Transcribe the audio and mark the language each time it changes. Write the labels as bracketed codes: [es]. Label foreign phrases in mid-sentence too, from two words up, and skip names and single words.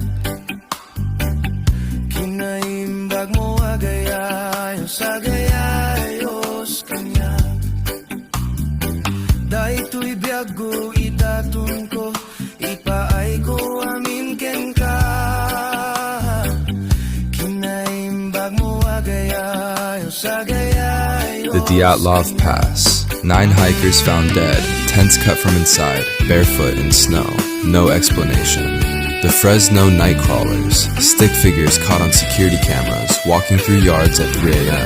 [ilo] Kinaimbag mo agayayos, agayayos kanya. Dahito'y biyago idatun ko, ipaay ko amin ken ka. Kinaimbag mo agayayos, agayayos. [en] The Dyatlov Pass. 9 hikers found dead, tents cut from inside, barefoot in snow. No explanation. The Fresno Nightcrawlers. Stick figures caught on security cameras, walking through yards at 3 a.m.